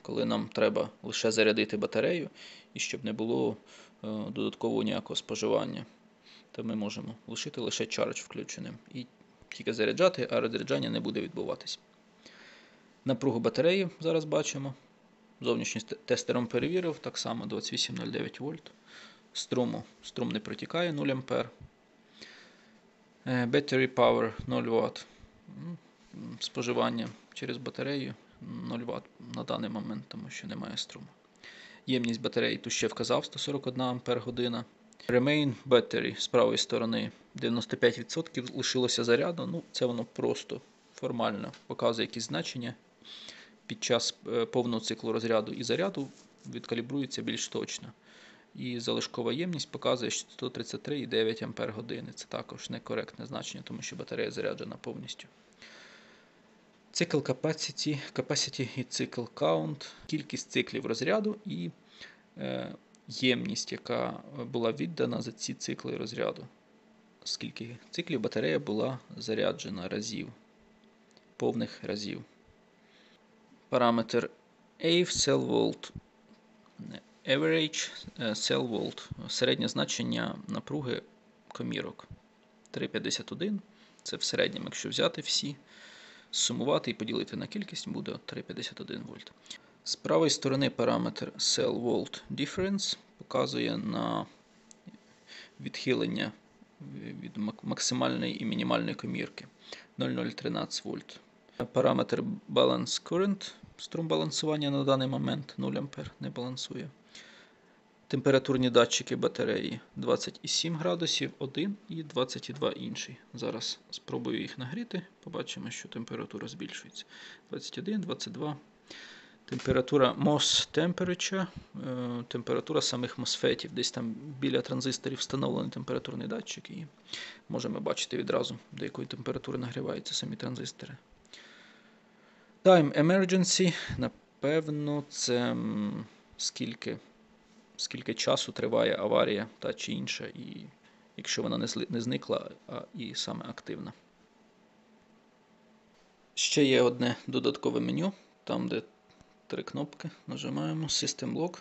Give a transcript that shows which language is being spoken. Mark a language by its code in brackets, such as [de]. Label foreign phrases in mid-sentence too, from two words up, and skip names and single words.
[uk] Коли нам треба лише зарядити батарею і щоб не було додаткового ніякого споживання, то ми можемо лишити лише Charge включеним і тільки заряджати, а розряджання не буде відбуватись. Напругу батареї зараз бачимо. Зовнішнім тестером перевірив, так само 28,09 вольт. Струм не протікає 0 А. [en] Battery power 0 Вт. [uk] Споживання через батарею 0 Вт на даний момент, тому що немає струму. Ємність батареї тут ще вказав 141 Ампер година. [en] Remain battery [uk] з правої сторони 95% лишилося заряду. Ну, це воно просто формально показує якісь значення. Під час повного циклу розряду і заряду відкалібрується більш точно. І залишкова ємність показує 133,9 Ампер години. Це також некоректне значення, тому що батарея заряджена повністю. Цикл capacity і цикл count, кількість циклів розряду і ємність, яка була віддана за ці цикли розряду. Скільки циклів батарея була заряджена разів, повних разів. Параметр [en] AVE cell volt, average cell volt, [uk] середнє значення напруги комірок 3,51. Це в середньому, якщо взяти всі, сумувати і поділити на кількість, буде 3,51 вольт. З правої сторони параметр [en] cell volt difference [uk] показує на відхилення від максимальної і мінімальної комірки 0,013 вольт. Параметр [en] balance current, [uk] струм балансування на даний момент 0 А, не балансує. Температурні датчики батареї 27 градусів, один і 22 інший. Зараз спробую їх нагріти, побачимо, що температура збільшується. 21, 22. Температура [en] MOS temperature, [uk] температура самих MOSFETів. Десь там біля транзисторів встановлений температурний датчик і можемо бачити відразу, до якої температури нагріваються самі транзистори. [en] Time emergency, [uk] напевно, це скільки часу триває аварія та чи інша, і якщо вона не зникла, а і саме активна. Ще є одне додаткове меню, там де 3 кнопки, нажимаємо System Lock.